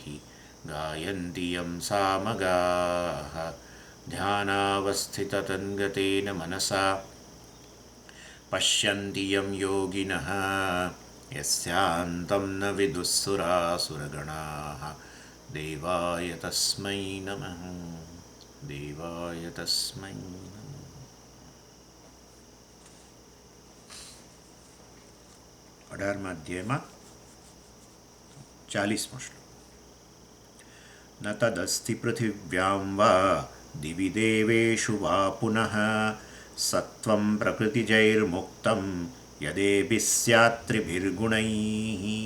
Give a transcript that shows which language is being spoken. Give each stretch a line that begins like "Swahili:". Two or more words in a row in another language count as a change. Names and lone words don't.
Sanskrit: गायन्ति यं सामगाः ध्यानावस्थिततन्गतेन मनसा पश्यन्ति यं योगिनः यस्यान्तं न विदुःसुरासुरगणाः देवाय तस्मै नमः देवाय तस्मै नमः
Gujarati: 18મા અધ્યાયમાં 40મો શ્લોક
Sanskrit: ન તદસ્તિ પૃથિવ્યાં વા દિવિ દેવેષુ વા પુનઃ સત્વં પ્રકૃતિજૈર્મુક્તં યદેભિ સ્યાત્રિભિર્ગુણૈઃ.